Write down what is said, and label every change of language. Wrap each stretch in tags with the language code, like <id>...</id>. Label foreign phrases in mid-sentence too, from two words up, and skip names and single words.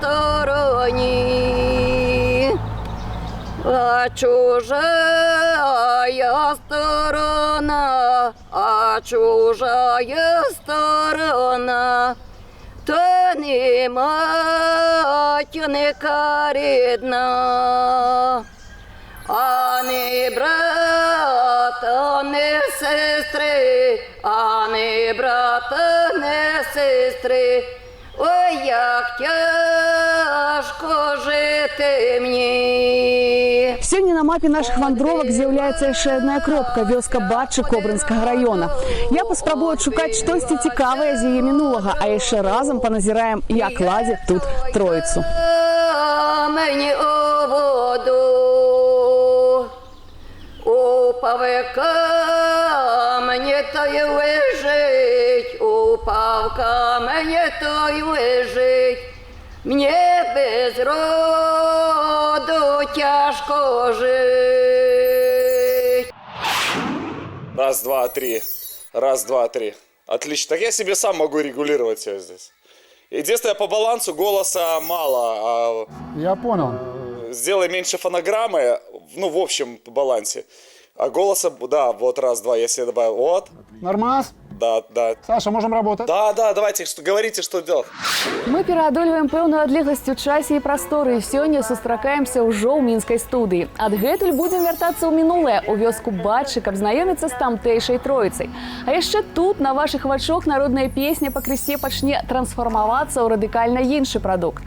<uk>стороні, а чужая сторона, а чужая сторона, то не матінка рідна, а не брата, не сестри, а не брата, не сестри. Ой, як тяжко жити мені. Сьогодні на мапі наших вандровок з'являється ще одна кропка – вёска Батчи Кобринського району. Я поспробую шукати щось цікаве з її минулого, а ще разом поназираємо, як ладять тут Троїцю. Мені у воду упав камені, той лежить, упав камені, той лежить. Мені без роду тяжко жить.</uk> <ru>Раз, два, три. Раз, два, три. Отлично. Так я себе сам могу регулировать все здесь. Единственное, по балансу голоса мало. Я понял. Сделай меньше фонограммы, ну, в общем, по балансе. А голоса, да, вот раз, два, я себе добавил. Вот. Нормас? Да, да. Саша, можем работать? Да, давайте, говорите, что делать.</ru> <be>Мы пераадольваем пэўную адлегласць у часе і прасторы. Сёння сустракаемся ўжо ў мінскай студыі. Адгэтуль будзем вяртацца ў мінулае, у вёску Батчы, каб знаёміцца з тамтэйшай Троіцай. А яшчэ тут на вашых вачах народная песня пакрысе пачне трансфармавацца ў радыкальна іншы прадукт.</be>